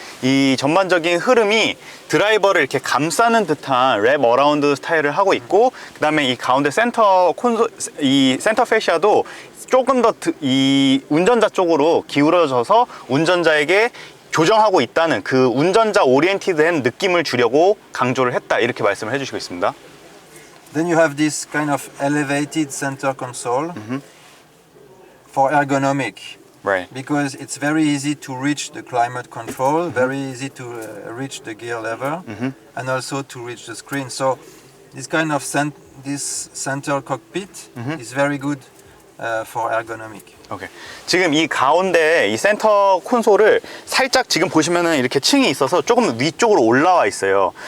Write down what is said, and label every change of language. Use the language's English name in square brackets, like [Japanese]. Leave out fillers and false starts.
[Korean] 이 전반적인 흐름이 드라이버를 이렇게 감싸는 듯한 랩 어라운드 스타일을 하고 있고 그 다음에 이 가운데 센터 페시아도 조금 더 이 운전자 쪽으로 기울어져서 운전자에게 조정하고 있다는 그 운전자 오리엔티드한 느낌을 주려고 강조를 했다 이렇게 말씀을 해주시고 있습니다. [English] Then you have this kind of elevated center console for ergonomic. Right. Because it's very easy to reach the climate control, very easy to reach the gear lever, and also to reach the screen. So this kind of this center cockpit is very good for ergonomic. 오케이. [Korean] 지금 이 가운데 이 센터 콘솔을 살짝 지금 보시면은 이렇게 층이 있어서 조금 위쪽으로 올라와 있어요.